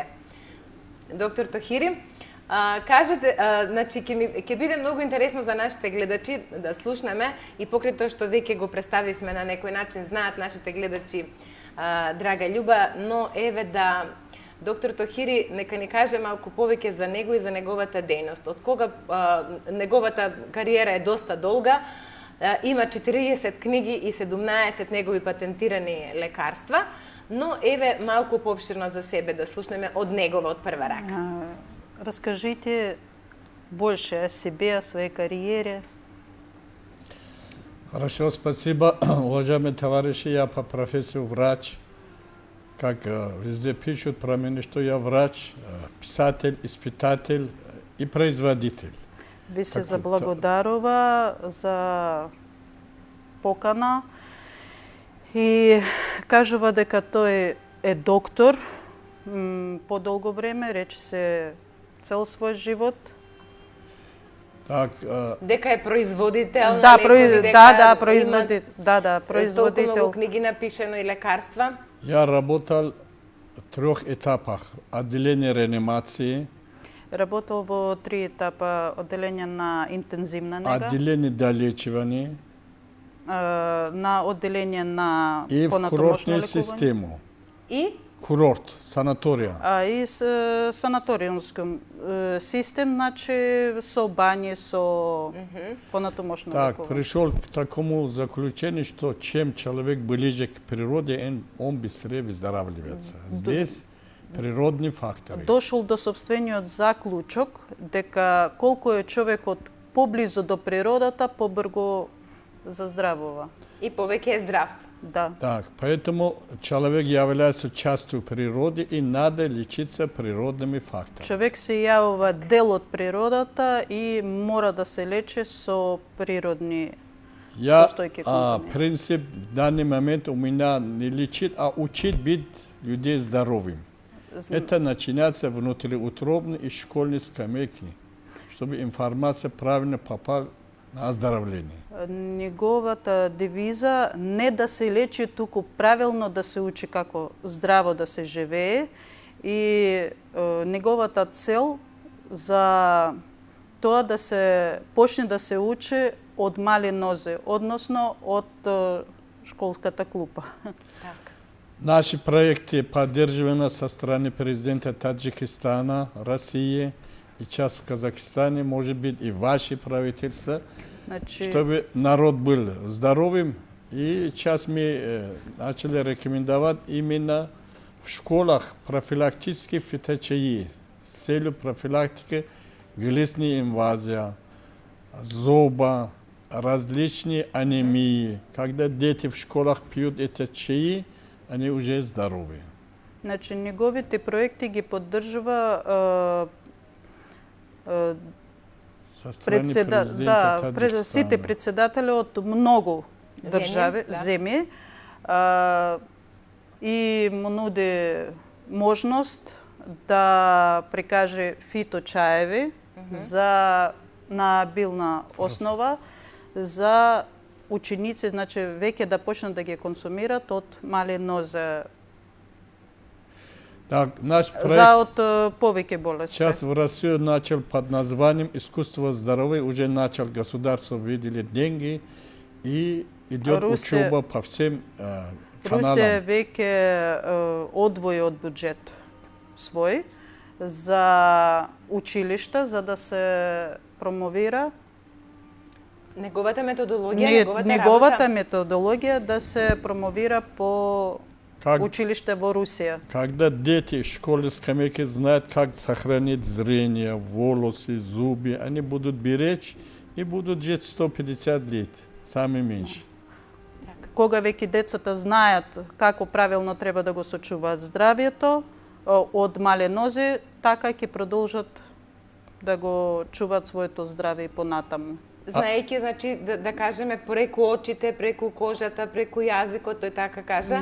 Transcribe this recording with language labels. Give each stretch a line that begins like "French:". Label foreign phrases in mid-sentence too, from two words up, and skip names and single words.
Macedonian: Доктор Тохири, кажете, значи ќе биде многу интересно за нашите гледачи да слушнеме и покрај тоа што веќе го представивме на некој начин, знаат нашите гледачи, драга Љуба, но еве да доктор Тохири нека ни каже малку повеќе за него и за неговата дејност. Од кога неговата кариера е доста долга, има 40 книги и 17 негови патентирани лекарства, но еве малку поопширно за себе да слушнеме од негова, од прва рака.
Russian: Расскажите больше о себе, о своей карьере. Хорошо, спасибо. Уважаемые товарищи, я по профессии врач. Как везде пишут про меня, что я врач, писатель, испытатель и производитель.
Macedonian: Ви се заблагодарува за покана и кажува дека тој е доктор подолго време, рече се цел свој живот.
Russian: Так,
Macedonian: дека е производител, да, производител. Производител. Толку многу книги напишено и лекарства.
Russian: Я работал в 3 етапах. Отделение реанимации.
Macedonian: Работал во 3 етапа, одделение на интензивна нега.
Russian: Отделение долечивания.
Macedonian: на одделение на
Russian: И в
Macedonian: понатомошно
Russian: курортную
Macedonian: лекување.
Russian: систему. И Курорт,
Macedonian: санаторија.
Russian: И санаториумском систем,
Macedonian: значи со бањи, со понатомошно
Russian: Так,
Macedonian: лекување.
Russian: пришел к такому заключению, что чем человек ближе к природе, он быстрее выздоравливается. Здесь природни фактори.
Macedonian: Дошол до собствениот заклучок дека колку е човекот поблизу до природата, побрзо заздравува. и повеќе е здрав. Да.
Russian: Так, поэтому человек является частью природы и надо лечиться природными факторами.
Macedonian: Човек се јавува дел од природата и мора да се лечи со природни
Russian: Я
Macedonian: состојки компоненти.
Russian: принцип в данный момент у меня не лечит, а учит быть людей здоровым. Это начинается внутриутробно и школьной скамейки, чтобы информация правильно попала на оздоровление.
Macedonian: Неговата девиза не да се лечи, туку правилно да се учи како здраво да се живее и неговата цел за тоа да се почне да се учи од мали нозе, односно од школската клупа.
Russian: Так. Наши проекты поддерживаны со стороны президента Таджикистана, России и часть в Казахстане, может быть, и ваши правительства,
Macedonian: Значи,
Russian: чтобы народ был здоровым. И сейчас мы начали рекомендовать именно в школах профилактические фиточаи с целью профилактики глистной инвазии, зуба, различные анемии. Когда дети в школах пьют эти чаи, они уже здоровые.
Macedonian: значи неговите проекти ги поддржува
Russian: Со стороны президента Таджикистана.
Macedonian: сите председатели од многу држави, да. земји, и му нуди можност да прикаже фиточаеви на билна основа за ученици, значи веќе да почнат да ги консумират од мали нозе
Russian: Так, наш проект
Macedonian: за од повеќе болести.
Russian: сейчас в Россию начал под названием «Искусство здоровья». Уже начал государство выделить деньги и идет учеба по всем
Macedonian: Русија
Russian: каналам.
Macedonian: веќе одвои од буџет свој за училишта, за да се промовира Неговата методологија, неговата работа. методологија да се промовира по
Russian: Как,
Macedonian: училиште во Русија.
Russian: когда дети в школе скамейки знают, как сохранить зрение, волосы, зубы, они будут беречь и будут жить 150 лет, самый меньше.
Macedonian: Кога веќе децата знаат како правилно треба да го сочуваат здравието од мале нозе, така ќе продолжат да го чуваат своето здраве и понатаму. Знаејќи, значи, да кажеме, преку очите, преку кожата, преку јазикот, тој така кажа.